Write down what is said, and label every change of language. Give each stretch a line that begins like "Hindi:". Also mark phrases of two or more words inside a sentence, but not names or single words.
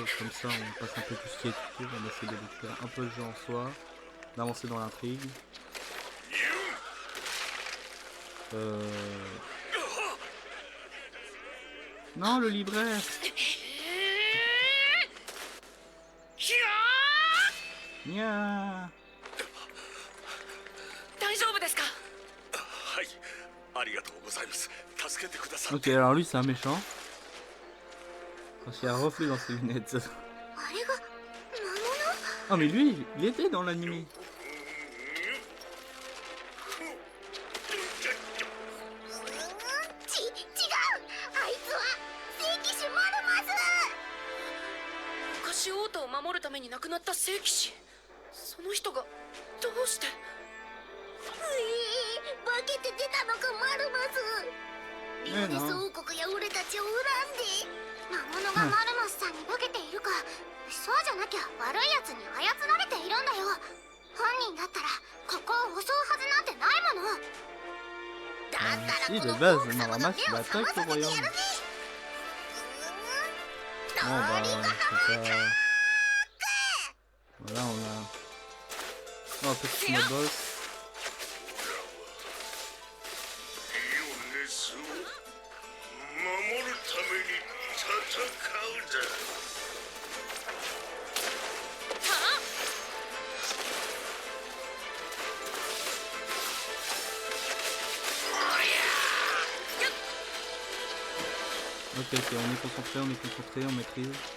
French: Comme ça, on passe un peu tout ce qui est tuto, on essaie de découvrir un peu le jeu en soi, d'avancer dans l'intrigue. Non, le libraire. Nya.
Japanese: 大丈夫ですか？はい、ありがとうございます。助けてくださっ
French: Ok,
Japanese: て。
French: alors lui c'est un méchant. Parce qu'il y a un reflet dans ses lunettes.
Japanese: あれが魔物？
French: Ah mais lui, il était dans l'anime.
Japanese: 違う、あいつは聖騎士マルマス。昔王都を守るために亡くなった聖騎士、その人がどうして？化けて出たのかマルマス。リオネス王国や俺たちを恨んで魔物がマルマスさんに化けているか、そうじゃなきゃ悪いやつに操られているんだよ。本人だったらここを襲うはずなんてないもの。だったらこのフォーク様の目を覚まさせてやるぜ。
French: Bon bah, c'est pas... Voilà, on a... Oh, petit mode boss.
Japanese: リオネスを守るために戦うぜ。
French: Ok, ok, on est concentré, on maîtrise.